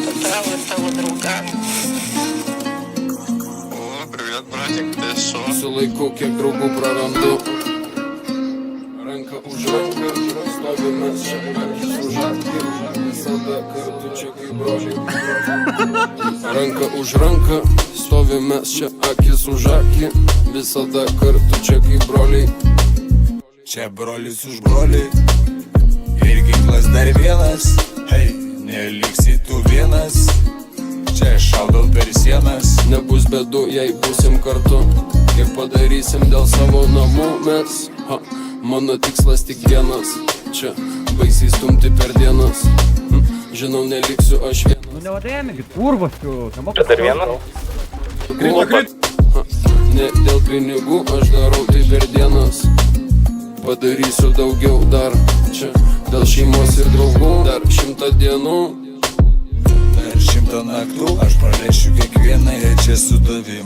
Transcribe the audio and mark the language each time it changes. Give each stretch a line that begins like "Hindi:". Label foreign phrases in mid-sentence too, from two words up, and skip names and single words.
Lithuanian: tau ir tavo draugam. O,
Russian: привет, братик, ты шо?
Lithuanian: Su laiku, kiek draugų prarandu. Ranka už ranką, stovime čia, akis už akį. Visada kartu čia kaip broliai. Ranka už ranką, stovime čia, akis už akį. Visada kartu čia kaip broliai. Čia brolis už brolį ir ginklas dar vienas. Hei, neliksi tu vienas. Čia šaudau per sienas. Nebus bėdų, jei būsim kartu. Kiek padarysim dėl savo namų mes. Mano tikslas tik vienas. Čia baisiai stumti per dienas. Žinau, neliksiu aš vienas.
Russian: Ну не один, курва, що?
Lithuanian: Čia dar vienas? Ne dėl pinigų aš darau tai per dienas. Padarysiu daugiau dar čia. Dėl šeimos ir draugų dar 100 dienų. Per 100 naktų aš praleisiu kiekvieną čia su tavim.